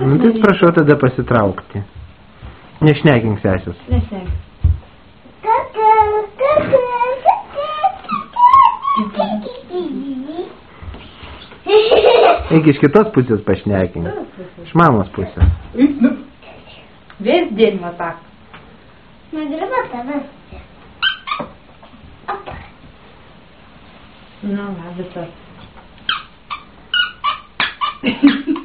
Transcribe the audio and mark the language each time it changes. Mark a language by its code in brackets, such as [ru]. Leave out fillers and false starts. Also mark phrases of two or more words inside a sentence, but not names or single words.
[lt] Nu tai prašau tada pasitraukti. Nešnekink sesės. Nešnekink. Eik iš kitos pusės pašnekink. Iš mamos pusės. [ru] Весь день вот так. Нагребаться, да? Ну, ладно, все.